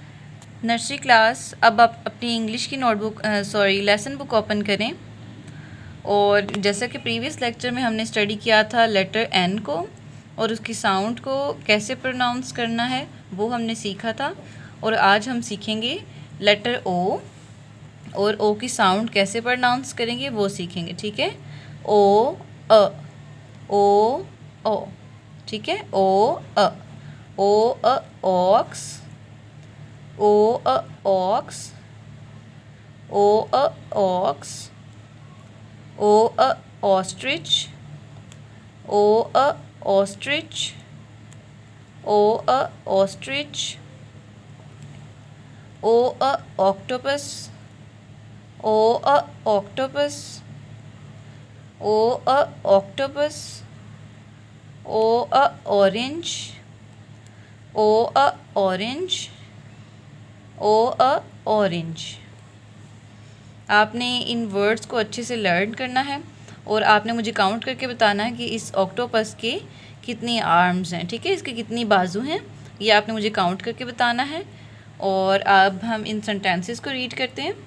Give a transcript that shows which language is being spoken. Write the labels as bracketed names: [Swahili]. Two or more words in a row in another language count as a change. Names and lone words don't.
[English] nursery class, [Urdu] اب آپ اپنی انگلش کی [English] notebook lesson book open [Urdu] کریں اور جیسا کہ [English] previous lecture [Urdu] میں ہم نے اسٹڈی کیا تھا [English] letter N [Urdu] کو اور اس کی ساؤنڈ کو کیسے پروناؤنس کرنا ہے وہ ہم نے سیکھا تھا، اور آج ہم سیکھیں گے [English] letter O, [Urdu] اور او کی ساؤنڈ کیسے پروناؤنس کریں گے وہ سیکھیں گے، ٹھیک ہے؟ [English] O O O, [Urdu] ٹھیک ہے؟ [English] O ox, O ox, O ox, O ostrich، او ostrich، او ostrich، او octopus، او octopus، او octopus، او orange، او orange، او orange۔ [Urdu] آپ نے ان ورڈز کو اچھے سے لرن کرنا ہے اور آپ نے مجھے کاؤنٹ کر کے بتانا ہے کہ اس آکٹوپس کے کتنی آرمز ہیں، ٹھیک ہے؟ اس کے کتنی بازو ہیں، یہ آپ نے مجھے کاؤنٹ کر کے بتانا ہے۔ اور اب ہم ان سینٹینسز کو ریڈ کرتے ہیں۔